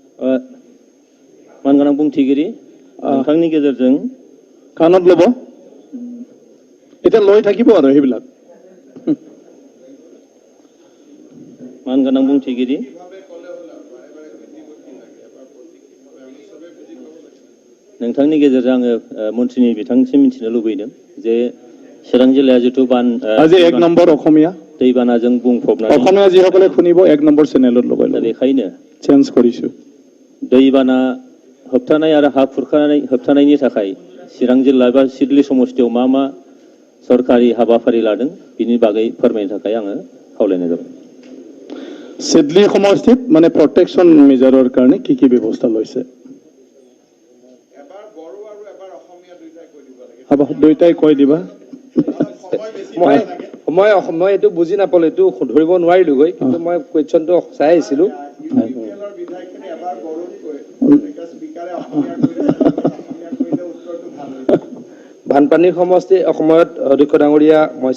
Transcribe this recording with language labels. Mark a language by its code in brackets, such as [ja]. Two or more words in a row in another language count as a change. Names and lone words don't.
[brx] मानगोनां बुंथिगिरि नोंथांनि गेजेरजों [as] कानत लब এতিয়া লৈ থাকিব আৰু সেইবিলাক [brx] मानगोनां बुंथिगिरि नोंथांनि गेजेरजों आङो मन्थ्रिनि बिथांनिसिम मिथिनो लुबैदों जे चिरां जिल्लाया जिथु [as] আজি 1 নম্বৰ অসমীয়া [brx] दैबानाजों बुंफबनानै [as] অসমীয়া যিসকলে শুনিব 1 নম্বৰ চেনেলত লগাই [brx] दा बेखायनो [as] চেঞ্জ কৰিছো [brx] दैबाना होबथानाय आरो हा खुरखानाय होबथानायनि थाखाय चिरां जिल्ला एबा सिडली समष्टियाव मा सरकारि हाबाफारि लादों बिनि बागै फोरमायनो थाखाय आङो खावलायनाय जाबाय [as] सिडली समष्टित মানে [en] protection measureৰ [as] কাৰণে কি ব্যৱস্থা লৈছে দুইটাই কৈ দিবা মই এটো বুজি নাপালো এটো ধৰিব নোৱাৰিলো গৈ কিন্তু মই কোৱেশ্চনটো চাই আহিছিলো বানপানীৰ সমষ্টি অসমত অধ্যক্ষ ডাঙৰীয়া মই